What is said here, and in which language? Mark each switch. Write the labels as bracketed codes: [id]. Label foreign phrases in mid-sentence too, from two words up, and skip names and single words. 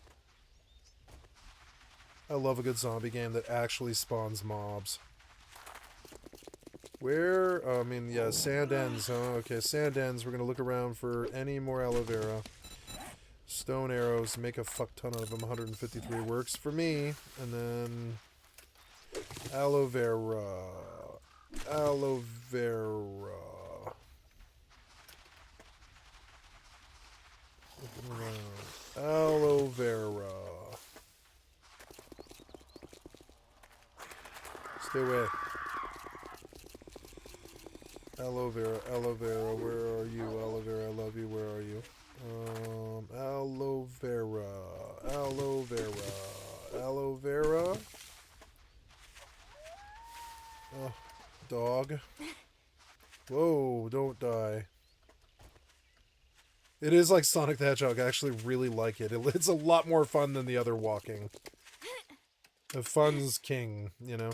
[en] I love a good zombie game that actually spawns mobs. Where? I mean, yeah, sand ends. Oh, okay, sand ends. We're going to look around for any more aloe vera. Stone arrows. Make a fuck ton of them. 153 works for me. And then... Aloe vera. Aloe vera. Looking around. Aloe vera. Stay away. Aloe vera, where are you? Aloe vera, I love you, where are you? Aloe vera, aloe vera, aloe vera. Oh, dog. Whoa, don't die. It is like Sonic the Hedgehog. I actually really like it. It's a lot more fun than the other walking. The fun's king, you know?